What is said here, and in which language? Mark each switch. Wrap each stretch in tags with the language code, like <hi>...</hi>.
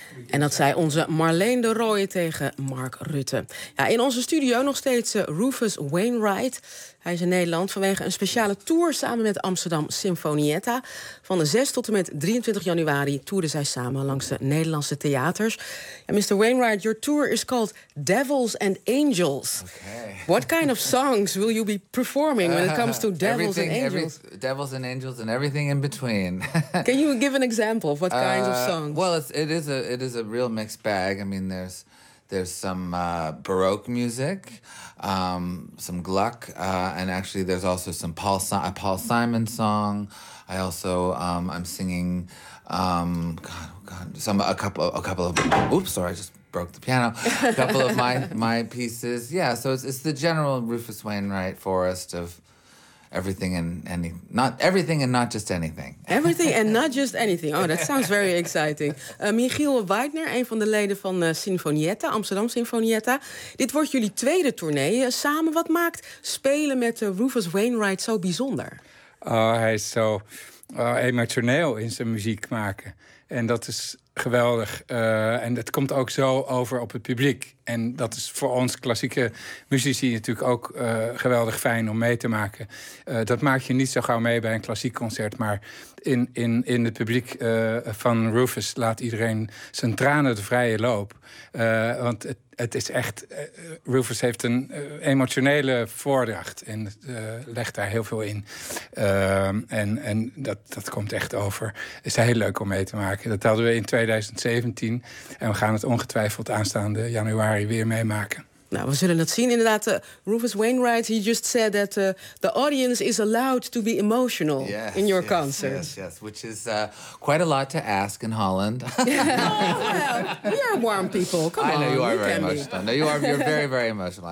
<nl>En dat zei onze Marleen de Rooij tegen Mark Rutte. Ja, in onze studio nog steeds Rufus Wainwright. Hij is in Nederland vanwege een speciale tour samen met Amsterdam Sinfonietta. Van de 6 tot en met 23 januari toerden zij samen langs de Nederlandse theaters.</nl> <en>Ja, Mr. Wainwright, your tour is called Devils and Angels. Okay. What kind of songs will you be performing when it comes to devils and angels? Devils and angels and everything in between. Can you give an example of what kinds of songs? Well, it is a real mixed bag. I mean, there's some Baroque music, some Gluck, and actually there's also some a Paul Simon song. I also I'm singing a couple of my pieces. Yeah, so it's the general Rufus Wainwright forest of everything and not just anything. Oh, that sounds very exciting.</en> <nl>Michiel Weidner, een van de leden van Sinfonietta, Amsterdam Sinfonietta. Dit wordt jullie tweede tournee samen. Wat maakt spelen met Rufus Wainwright zo bijzonder? Hij is zo emotioneel in zijn muziek maken. En dat is geweldig. En het komt ook zo over op het publiek. En dat is voor ons klassieke muzici natuurlijk ook geweldig fijn om mee te maken. Dat maak je niet zo gauw mee bij een klassiek concert. Maar in het publiek van Rufus laat iedereen zijn tranen de vrije loop. Want het is echt... Rufus heeft een emotionele voordracht. En legt daar heel veel in. En dat komt echt over. Is heel leuk om mee te maken. Dat hadden we in 2017. En we gaan het ongetwijfeld aanstaande januari weer meemaken. Nou, we zullen het zien. Inderdaad,</nl> <en>Rufus Wainwright, he just said that the audience is allowed to be emotional concert. Yes, yes, which is quite a lot to ask in Holland. Yeah. Well, we are warm people. Come on. I know you are you very emotional. No, you're very, very emotional.</en>